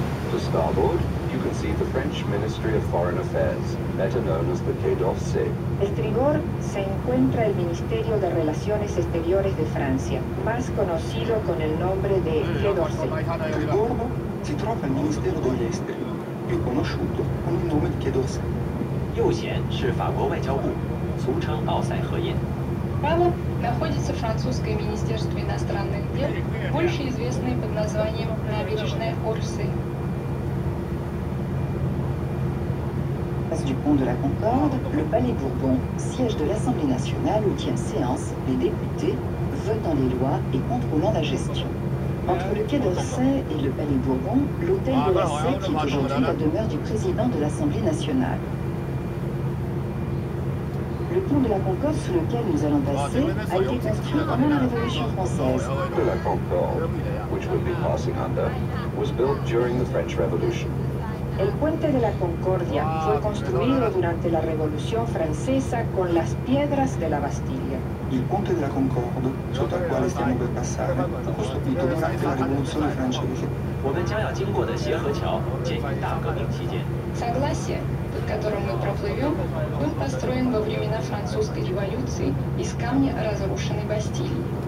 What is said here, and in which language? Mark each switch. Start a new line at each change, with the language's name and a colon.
English: To starboard, you can see the French Ministry of Foreign Affairs, better known as the Quai d'Orsay.
Spanish: Estribor se encuentra el Ministerio de Relaciones Exteriores de Francia, más conocido con el nombre de Quai d'Orsay.
Italian: Al bordo si trova il Ministero degli Esteri, più conosciuto con il nome di Quai d'Orsay.
Chinese: 右舷是法国外交部，俗称奥赛河宴。
Russian: Справа находится французское министерство иностранных дел, больше известное под названием набережная Орсы.
French: Face du pont de la Concorde, le Palais Bourbon, siège de l'Assemblée nationale où tiennent séance les députés, votant les lois et contrôlant la gestion. Entre le Quai d'Orsay et le Palais Bourbon, l'hôtel de la Sey, qui est aujourd'hui la demeure du président de l'Assemblée nationale. Le pont de la Concorde sous lequel nous allons passer a été construit pendant la Révolution française.
English: De la Concorde, which we'll be passing under, was built during the French Revolution.
Spanish: El puente de la Concordia fue construido durante la Revolución Francesa con las piedras de la Bastilla.
Italian: Il ponte della Concorde, sotto il quale stiamo per passare, fu costruito durante la Rivoluzione francese.
Chinese: 我们将要经过的协和桥建于大革命期间。
Russian: Согласие, под которым мы проплывем, был построен во времена французской революции из камня разрушенной Бастилии.